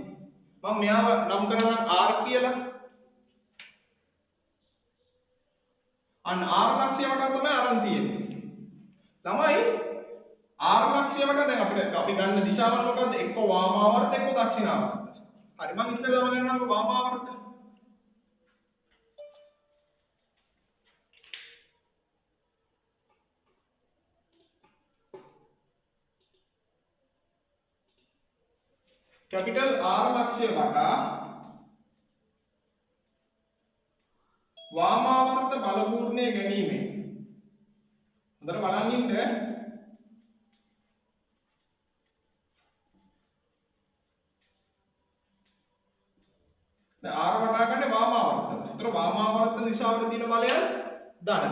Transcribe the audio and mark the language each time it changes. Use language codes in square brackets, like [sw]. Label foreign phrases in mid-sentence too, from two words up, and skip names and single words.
[si] මම මෙයාව නම් කරනවා R කියලා. අන්න R ලක්ෂ්‍ය වට තමයි අරන් තියෙන්නේ. තමයි R ලක්ෂ්‍ය වට දැන් අපි ගන්න දිශාව මොකද්ද? එක්ක වාමාවර්ත එක්ක දක්ෂිනාවර්ත. හරි මම ඉස්සෙල්ලාම ගන්නවා වාමාවර්ත. කැපිටල් R ලක්ෂ්‍ය වටා වාමාවර්ත බලපූර්ණය ගැනීමෙන් හොඳට බලන් ඉන්න දැන් R වටා ගන්නේ වාමාවර්ත. ඒතර වාමාවර්ත දිශාවට තියෙන බලය දාන්න.